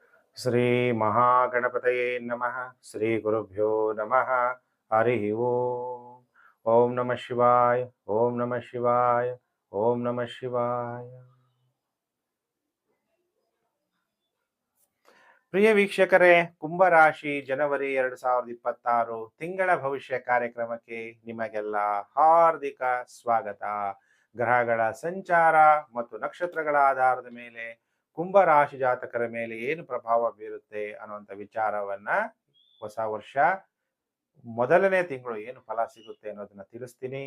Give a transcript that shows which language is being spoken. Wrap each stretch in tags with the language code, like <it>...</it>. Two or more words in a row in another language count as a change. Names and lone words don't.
<sa>ಶ್ರೀ ಮಹಾಗಣಪತಯೇ ನಮಃ. ಶ್ರೀ ಗುರುಭ್ಯೋ ನಮಃ. ಹರಿ ಓಂ. ಓಂ ನಮಃ ಶಿವಾಯ. ಓಂ ನಮಃ ಶಿವಾಯ. ಓಂ ನಮಃ ಶಿವಾಯ.</sa> <kn>ಪ್ರಿಯ ವೀಕ್ಷಕರೇ, ಕುಂಭರಾಶಿ ಜನವರಿ 2026 ತಿಂಗಳ ಭವಿಷ್ಯ ಕಾರ್ಯಕ್ರಮಕ್ಕೆ ನಿಮಗೆಲ್ಲ ಹಾರ್ದಿಕ ಸ್ವಾಗತ. ಗ್ರಹಗಳ ಸಂಚಾರ ಮತ್ತು ನಕ್ಷತ್ರಗಳ ಆಧಾರದ ಮೇಲೆ ಕುಂಭರಾಶಿ ಜಾತಕರ ಮೇಲೆ ಏನು ಪ್ರಭಾವ ಬೀರುತ್ತೆ ಅನ್ನುವಂಥ ವಿಚಾರವನ್ನ ಹೊಸ ವರ್ಷ ಮೊದಲನೇ ತಿಂಗಳು ಏನು ಫಲ ಸಿಗುತ್ತೆ ಅನ್ನೋದನ್ನ ತಿಳಿಸ್ತೀನಿ.</kn>